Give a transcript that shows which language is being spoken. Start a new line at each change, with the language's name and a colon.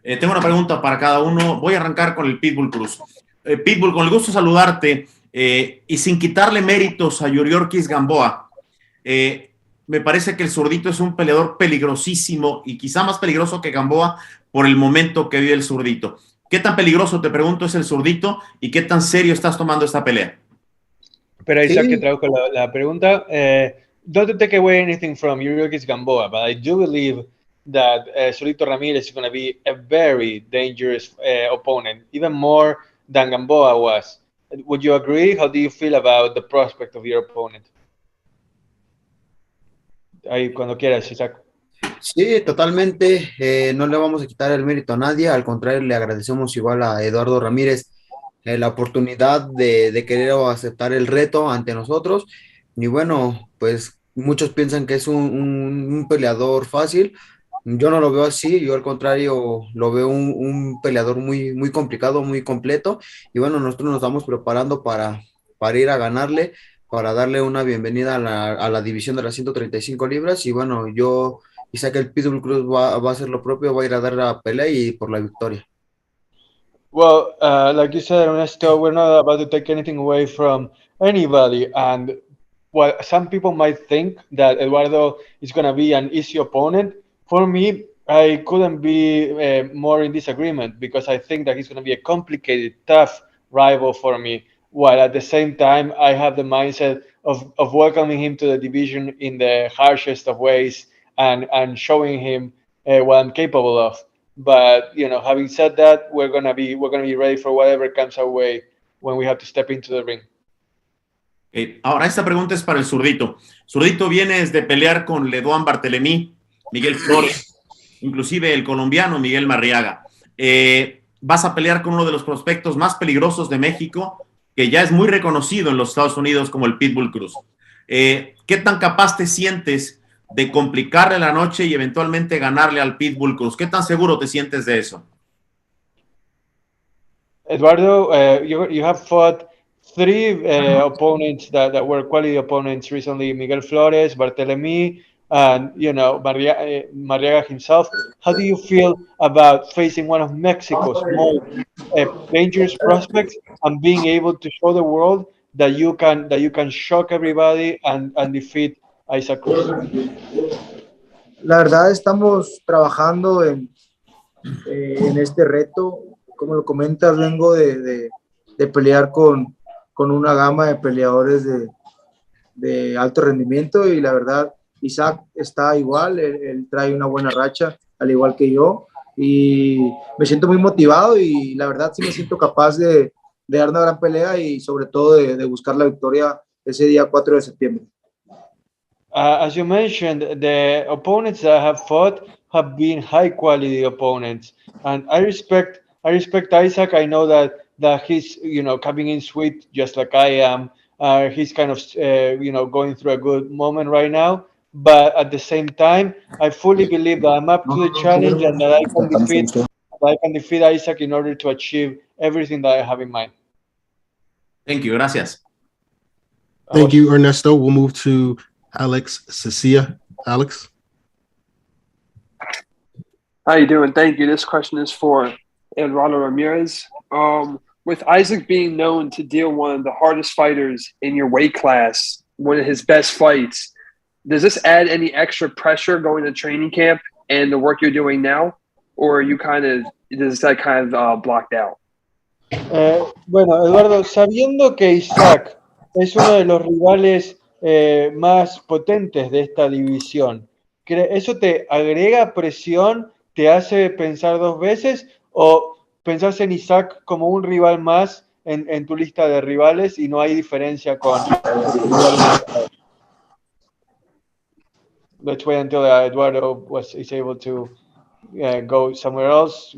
Spanish: Tengo una pregunta para cada uno. Voy a arrancar con el Pitbull Cruz. Pitbull, con el gusto de saludarte y sin quitarle méritos a Yuri Ortiz Gamboa, me parece que el zurdito es un peleador peligrosísimo y quizá más peligroso que Gamboa por el momento que vive el zurdito. ¿Qué tan peligroso, te pregunto, es el zurdito y qué tan serio estás tomando esta pelea? Pero Isaac, que traduzco la pregunta.
English: Don't take away anything from Yuri Ortiz Gamboa, but I do believe that Solito Ramirez is going to be a very dangerous opponent, even more than Gamboa was. Would you agree? How do you feel about the prospect of your opponent?
Spanish: Ahí, cuando quieras, Isaac. Sí, totalmente. No le vamos a quitar el mérito a nadie. Al contrario, le agradecemos igual a Eduardo Ramírez la oportunidad de querer aceptar el reto ante nosotros. Y bueno, pues muchos piensan que es un peleador fácil. Yo no lo veo así, yo al contrario lo veo un peleador muy complicado, muy completo. Y bueno, nosotros nos estamos preparando para ir a ganarle, para darle una bienvenida a la división de las 135 libras. Y bueno, yo sé que el Pitbull Cruz va a hacer lo propio, va a ir a dar la pelea y por la victoria.
English: Well, like you said, Ernesto, we're not about to take anything away from anybody. And what some people might think that Eduardo is going to be an easy opponent. For me, I couldn't be more in disagreement because I think that he's going to be a complicated, tough rival for me. While at the same time, I have the mindset of welcoming him to the division in the harshest of ways and showing him what I'm capable of. But you know, having said that, we're gonna be ready for whatever comes our way when we have to step into the ring.
Spanish: Ahora esta pregunta es para el zurdito. Zurdito viene desde pelear con Leduán Bartelemí, Miguel Flores, inclusive el colombiano Miguel Marriaga. Vas a pelear con uno de los prospectos más peligrosos de México, que ya es muy reconocido en los Estados Unidos como el Pitbull Cruz. ¿Qué tan capaz te sientes de complicarle la noche y eventualmente ganarle al Pitbull Cruz? ¿Qué tan seguro te sientes de eso?
English: Eduardo, you have fought three opponents that were quality opponents recently: Miguel Flores, Bartelemí, and you know Marriaga himself. How do you feel about facing one of Mexico's most dangerous prospects and being able to show the world that you can shock everybody and defeat Isaac Cruz?
Spanish: La verdad estamos trabajando en este reto. Como lo comentas, vengo de pelear con una gama de peleadores de alto rendimiento y la verdad Isaac está igual, él trae una buena racha, al igual que yo, y me siento muy motivado y la verdad sí me siento capaz de dar una gran pelea y sobre todo de buscar la victoria ese día 4 de septiembre.
English: As you mentioned, the opponents that I have fought have been high quality opponents, and I respect Isaac. I know that he's coming in sweet just like I am. He's kind of going through a good moment right now, but at the same time, I fully believe that I'm up to the challenge and that I can defeat Isaac in order to achieve everything that I have in mind. Thank you.
Spanish: Gracias.
English: Thank you, Ernesto. We'll move to Alex Cecilia. Alex? How you doing? Thank you. This question is for Eduardo Ramirez. With Isaac being known to deal one of the hardest fighters in your weight class, one of his best fights, does this add any extra pressure going to training camp and the work you're doing now? Or are you is that kind of blocked out?
Spanish: Bueno, Eduardo, sabiendo que Isaac es uno de los rivales más potentes de esta división, ¿eso te agrega presión, te hace pensar dos veces o pensás en Isaac como un rival más en tu lista de rivales y no hay diferencia con rivales?
English: Let's wait until Eduardo is able to go somewhere else.